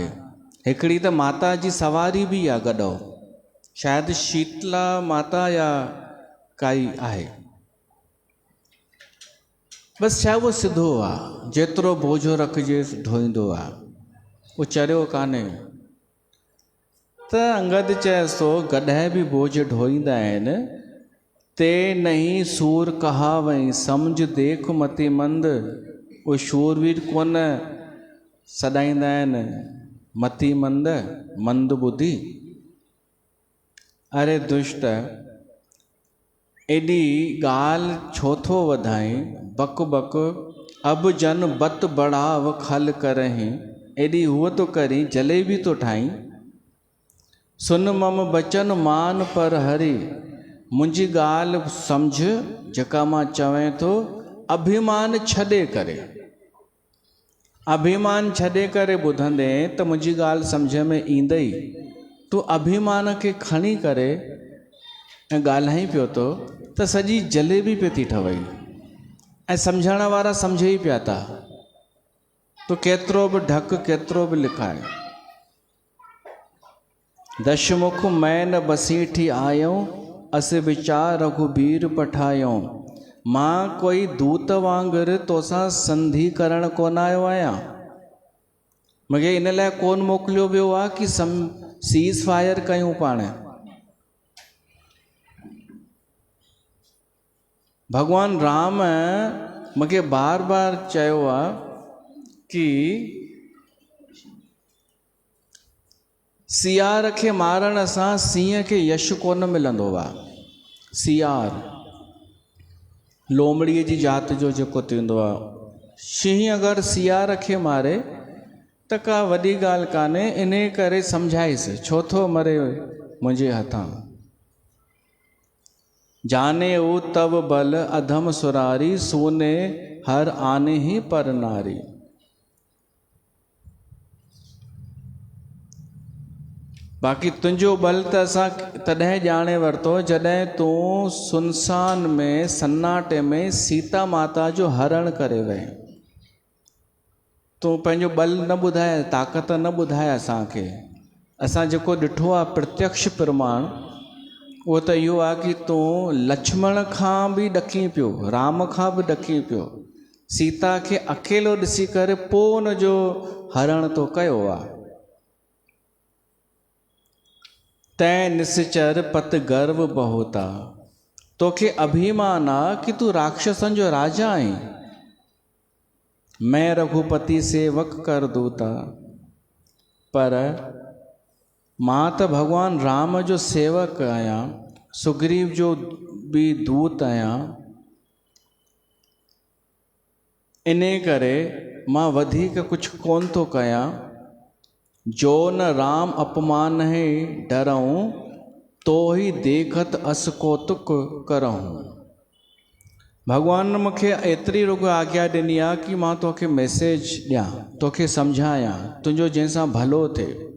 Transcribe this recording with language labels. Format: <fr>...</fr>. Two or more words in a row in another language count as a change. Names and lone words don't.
<sd>हिकिड़ी त माता जी सवारी बि आहे गॾो, शायदि शीतला माता या काई आहे। बसि छा उहो सिधो आहे, जेतिरो बोझो रखिजेसि ढोईंदो आहे, उहो चरियो कान्हे। त अंगद चएसि थो गॾहि बि बोझ ढोईंदा आहिनि।</sd> <awa>ते नहीं सूर कहावई सम्झ देख मति मंद,</awa> <sd>उहे शूरवीर कोन सॾाईंदा आहिनि मति मंद, मंद ॿुधी। अरे दुष्ट, एॾी ॻाल्हि छो थो वधाई?</sd> <awa>बक बक अब जन बत बढ़ाव खल करहीं,</awa> <sd>एॾी हूअ तो करी जलेबी तो ठाहीं।</sd> <awa>सुन मम बचन मान पर हरी,</awa> <sd>मुंहिंजी ॻाल्हि सम्झ जेका मां चवें थो, अभिमान छॾे करे। अभिमान छॾे करे ॿुधंदे त मुंहिंजी ॻाल्हि सम्झ में ईंदई। तूं अभिमान खे खणी करे ऐं ॻाल्हाई पियो थो त सॼी जलेबी पे थी ठवई, ऐं सम्झण वारा सम्झे ई पिया था। तूं केतिरो बि ढक, केतिरो बि लिकाए। दशमुख मैं न बसीठी आयूं, अस विचार रघुबीर पठायूं। मां कोई दूत वांगुरु तोसां संधि करण कोन आयो आहियां। मूंखे इन लाइ कोन मोकिलियो वियो आहे कि</sd> <en>cease fire</en> <sd>कयूं पाण। भगवान राम मूंखे बार बार चयो आहे कि सियार खे मारण सां सिंह खे यश कोन मिलंदो आहे। सियार लोमड़ीअ जी जात जो जेको थींदो आहे, शींहुं अगरि सियार खे मारे त का वॾी ॻाल्हि कान्हे, इन करे सम्झाइसि छो थो मरे मुंहिंजे हथां।</sd> <awa>जाने ऊ तब बल अधम सुरारी, सूने हर आने ही पर नारी।</awa> <sd>बाक़ी तुंहिंजो बल त असां तॾहिं ॼाणे वरितो जॾहिं तूं सुनसान में सन्नाटे में सीता माता जो हरण करे वए। तूं पंहिंजो बल न ॿुधाए, ताक़त न ॿुधाए असांखे। असां जेको ॾिठो आहे प्रत्यक्ष प्रमाण, उहो त इहो आहे कि तूं लक्ष्मण खां बि ॾकी पियो, राम खां बि ॾकी पियो, सीता खे अकेलो ॾिसी करे पोइ उनजो हरण तो कयो आहे।</sd> <awa>तैं निश्चर पत गर्व बहुत आ,</awa> <sd>तोखे अभिमान आ कि तूं राक्षसन जो राजा आहीं।</sd> <awa>मैं रघुपति सेवक कर दूता,</awa> <sd>पर मां त भगवान राम जो सेवक आहियां, सुग्रीव जो भी दूत आहियां। इन करे मां वधीक कुछ कोन थो कयां।</sd> <awa>जो न राम अपमान है डरऊं, तो ही देखत अस कौतुक करऊं।</awa> <sd>भगवान मूंखे एतिरी रुगो आज्ञा ॾिनी आहे कि मां तोखे मैसेज ॾियां, तोखे सम्झायां, तुंहिंजो जंहिंसां भलो थिए।</sd>